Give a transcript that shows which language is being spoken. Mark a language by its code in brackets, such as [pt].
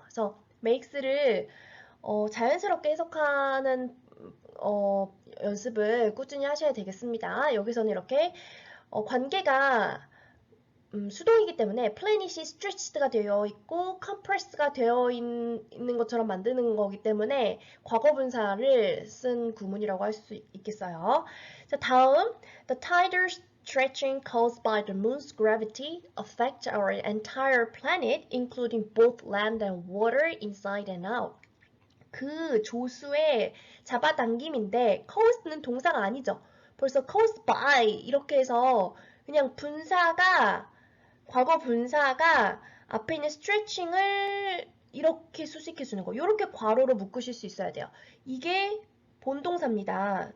[ko] 그래서 makes를 자연스럽게 해석하는 연습을 꾸준히 하셔야 되겠습니다. 여기서는 이렇게 관계가 수동이기 때문에 planet이 stretched가 되어 있고 compressed가 되어 있는 것처럼 만드는 거기 때문에 과거 분사를 쓴 구문이라고 할 수 있겠어요. 자, 다음 [en] the tidal stretching caused by the moon's gravity affects our entire planet, including both land and water inside and out. [ko] 그 조수의 잡아당김인데 caused는 동사가 아니죠. 벌써 caused by 이렇게 해서 그냥 분사가 과거 분사가 앞에 있는 stretching을 이렇게 수식해주는 거. 이렇게 괄호로 묶으실 수 있어야 돼요. 이게 본동사입니다.